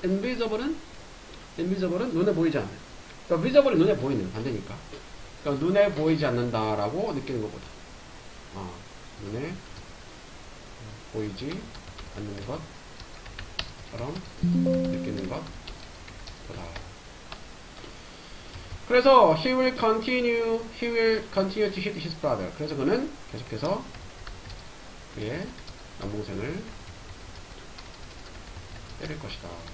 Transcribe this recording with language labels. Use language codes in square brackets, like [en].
[ko] invisible은 눈에 보이지 않는. 그러니까 visible은 눈에 보이는 반대니까. 그러니까 눈에 보이지 않는다라고 느끼는 것보다. 눈에 보이지 않는 것처럼 느끼는 것보다. 그래서 [en] he will continue to hit his brother. [ko] 그래서 그는 계속해서 그의 남동생을 때릴 것이다.